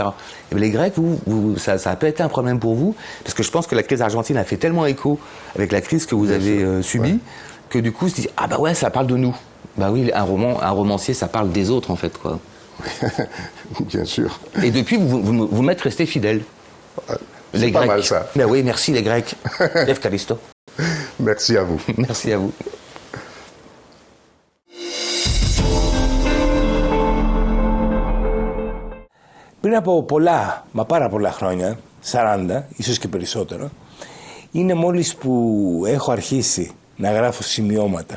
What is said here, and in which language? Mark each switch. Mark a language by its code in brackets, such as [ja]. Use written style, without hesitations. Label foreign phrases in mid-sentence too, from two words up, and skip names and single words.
[fr] Et bien les Grecs, ça a pas été un problème pour vous, parce que je pense que la crise argentine a fait tellement écho avec la crise que vous avez subie, que du coup, se dit, ah bah ouais, ça parle de nous. Bah oui, un romancier, ça parle des autres, en fait, quoi. Bien sûr. Et depuis, vous m'êtes resté fidèle. C'est pas mal, ça. Ben oui, merci les Grecs. Lev Kalisto. Merci à vous. Merci à vous. [el] Πριν από πολλά, μα πάρα πολλά χρόνια, 40, ίσως και περισσότερο, είναι μόλις που έχω αρχίσει να γράφω σημειώματα.